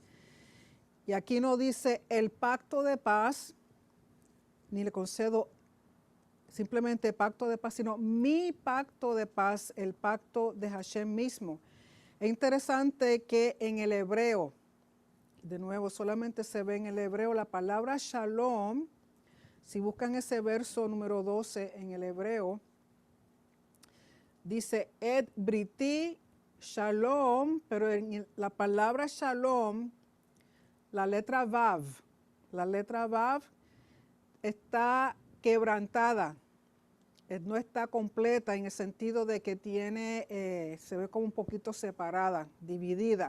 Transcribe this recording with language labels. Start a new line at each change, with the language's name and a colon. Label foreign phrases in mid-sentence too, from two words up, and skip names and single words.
Spanish: Y aquí no dice el pacto de paz, ni le concedo simplemente pacto de paz, sino mi pacto de paz, el pacto de Hashem mismo. Es interesante que en el hebreo, de nuevo, solamente se ve en el hebreo la palabra shalom. Si buscan ese verso número 12 en el hebreo, dice
Hebrew: את בריתי שלום,
Spanish: pero en la palabra shalom, la letra vav está quebrantada, no está completa en el sentido de que se ve como un poquito separada, dividida.